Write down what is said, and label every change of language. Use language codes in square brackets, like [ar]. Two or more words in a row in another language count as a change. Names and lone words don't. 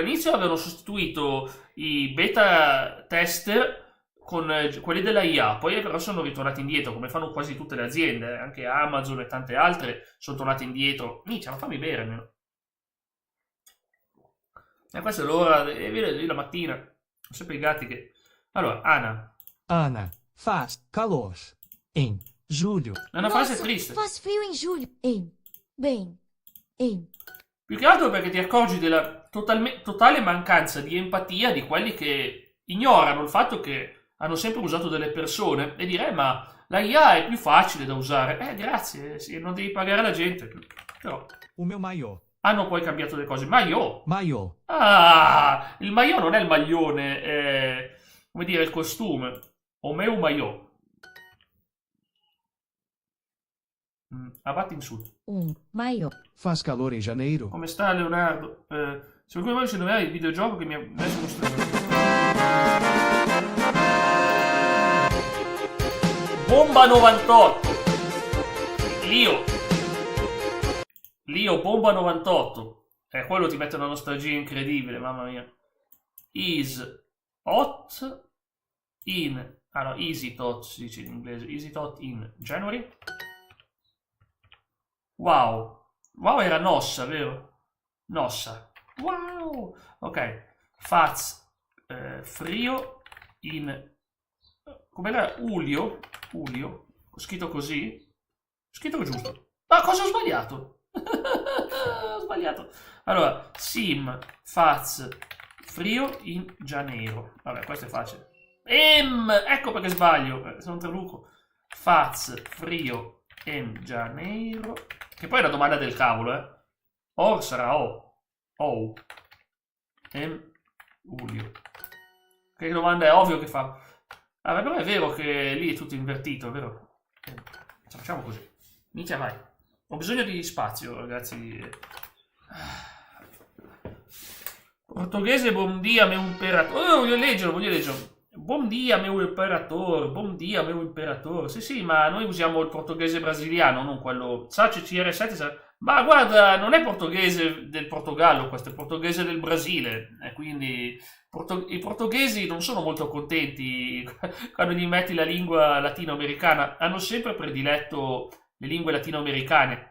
[it] All'inizio avevano sostituito i beta tester con quelli della IA, poi però sono ritornati indietro, come fanno quasi tutte le aziende, anche Amazon e tante altre sono tornate indietro. Minchia, ma fammi bere almeno. E questa è l'ora, lì la mattina, sono sempre i gatti che... Allora, [pt] Ana, faz calor em julho. [it] è una frase triste. [pt] Faz frio em julho. Bem, em, [it] Più che altro perché ti accorgi della totale mancanza di empatia di quelli che ignorano il fatto che hanno sempre usato delle persone e dire ma la IA è più facile da usare. Grazie, sì, non devi pagare la gente. Però [pt] O meu maiô. [it] hanno poi cambiato le cose. [pt] Maiò. Maiô. [it] Ah, il maiò non è il maglione, è, come dire, il costume. [pt] O meu maiò. [it] Abbatti in sud. [pt] maior, Faz calor em janeiro? [it] Come sta Leonardo? Se qualcuno vuole indovinare il videogioco che mi ha messo uno stress. Bomba 98. Lio Bomba 98. Quello ti mette una nostalgia incredibile, mamma mia. [en] Is hot in... [it] Ah no, [en] is it hot [it] si dice in inglese. [en] Is it hot in January? [it] Wow. Wow era Nossa, vero? [pt] Nossa. Wow. Ok. Faz frio in... [it] Com'era? Ulio? Ulio? Ho scritto così? Ho scritto giusto. Ma cosa ho sbagliato? Ho sbagliato. Allora, [pt] sim faz frio in janeiro. [it] Vabbè, questo è facile. Ecco perché sbaglio. Sono un traduco. [pt] Faz frio in janeiro. [it] Che poi è una domanda del cavolo, eh. Or sarà o. O. Ulio. Che domanda è ovvio che fa. Ah, però è vero che lì è tutto invertito, vero? Facciamo così. Inizia, vai. Ho bisogno di spazio, ragazzi. Portoghese, [pt] bom dia, meu imperatore. [it] Voglio leggerlo. [pt] Bom dia, meu imperatore. Bom dia, meu imperatore. [it] Sì, ma noi usiamo il portoghese brasiliano, non quello... Sace CR7. Ma guarda, non è portoghese del Portogallo, questo è portoghese del Brasile. E quindi... I portoghesi non sono molto contenti quando gli metti la lingua latinoamericana, hanno sempre prediletto le lingue latinoamericane.